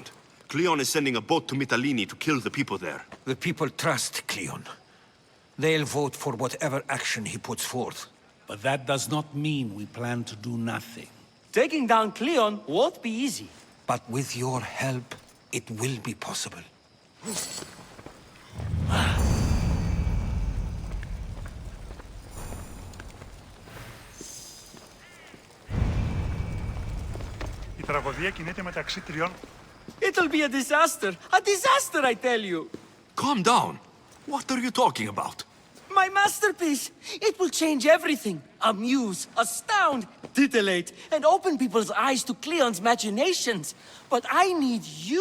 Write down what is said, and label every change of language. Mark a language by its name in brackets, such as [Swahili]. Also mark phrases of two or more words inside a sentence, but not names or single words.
[English] Cleon is sending a boat to Mytilene to kill the people there. The people trust Cleon. They'll vote for whatever action he puts forth. But that does not mean we plan to do nothing. Taking down Cleon won't be easy. But with your help, it will be possible. [Greek] Η τραγωδία κινείται μεταξύ τριών. [English] It'll be a disaster! A disaster, I tell you! Calm down. What are you talking about? My masterpiece! It will change everything. Amuse, astound, titillate, and open people's eyes to Cleon's machinations. But I need you!